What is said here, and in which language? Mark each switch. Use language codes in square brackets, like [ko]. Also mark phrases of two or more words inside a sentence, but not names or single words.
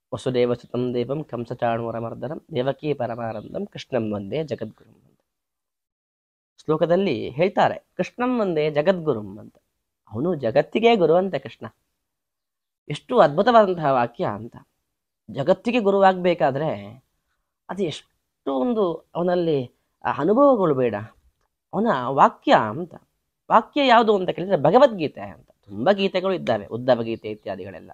[sa] ವಸುದೇವಸುತಂ ದೇವಂ ಕಂಸಚಾಣೂರಮರ್ದನಂ ದೇವಕೀ ಪರಮಾನಂದಂ ಕೃಷ್ಣಂ ವಂದೇ ಜಗದ್ಗುರುಂ [kn] ಅಂತ ಶ್ಲೋಕದಲ್ಲಿ ಹೇಳ್ತಾರೆ. [sa] ಕೃಷ್ಣಂ ವಂದೇ ಜಗದ್ಗುರುಂ [kn] ಅಂತ. ಅವನು ಜಗತ್ತಿಗೆ ಗುರು ಅಂತೆ ಕೃಷ್ಣ. ಎಷ್ಟು ಅದ್ಭುತವಾದಂತಹ ವಾಕ್ಯ ಅಂತ. ಜಗತ್ತಿಗೆ ಗುರುವಾಗಬೇಕಾದ್ರೆ ಅದು ಎಷ್ಟು ಒಂದು ಅವನಲ್ಲಿ ಅನುಭವಗಳು ಬೇಡ. ಅವನ ವಾಕ್ಯ ಅಂತ. ವಾಕ್ಯ ಯಾವುದು ಅಂತ ಕೇಳಿದ್ರೆ ಭಗವದ್ಗೀತೆ ಅಂತ. ತುಂಬ ಗೀತೆಗಳು ಇದ್ದಾವೆ, ಉದ್ಧವ ಗೀತೆ ಇತ್ಯಾದಿಗಳೆಲ್ಲ.